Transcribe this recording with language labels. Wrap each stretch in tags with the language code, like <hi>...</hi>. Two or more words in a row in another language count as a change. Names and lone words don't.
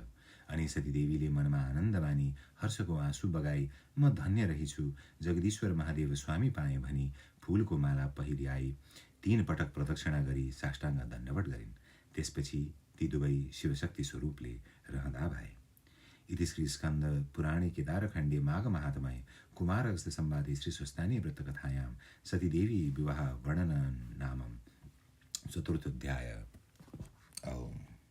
<ne>अनि सतीदेवीले मनमा आनन्द मानी हर्षको आँसु बगाई म धन्य रहिछु, जगदीश्वर महादेव स्वामी पाएँ भनी फूलको माला पहिर्याई 3 पटक प्रदक्षिणा गरी साष्टाङ्ग दण्डवट गरिन्। त्यसपछि ती दुवै शिवशक्ति स्वरूपले रहँदा भए।</ne> <sa>इति श्री स्कन्द पुराणे केदारखण्डे माघ महात्म्ये कुमार अगस्त्य संवादे श्री स्वस्तानी व्रतकथायां सतीदेवी विवाह वर्णन नामं चतुर्थोऽध्याय। ओम।</sa>